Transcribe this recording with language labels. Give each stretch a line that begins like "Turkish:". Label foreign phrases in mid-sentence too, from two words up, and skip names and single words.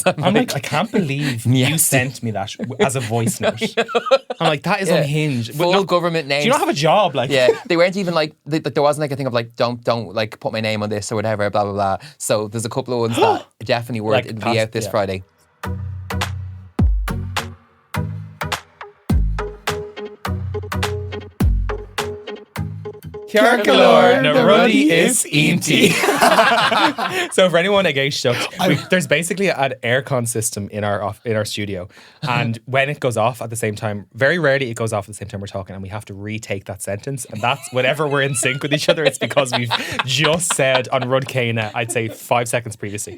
English: I'm like, I can't believe you sent me that as a voice note. I'm like, that is unhinged. Full government names. Do you not have a job? Like, Yeah, they weren't even like, there wasn't like a thing of like, don't like put my name on this or whatever, blah, blah, blah. So there's a couple of ones that definitely worth Like it'll be out this Friday. Ciarán na ruddy is inti. So for anyone against there's basically an aircon system in our studio, and when it goes off at the same time, very rarely it goes off at the same time we're talking, and we have to retake that sentence, and that's whenever we're in sync with each other, it's because we've just said on
Irish: Rud Céine,
English: I'd say 5 seconds previously.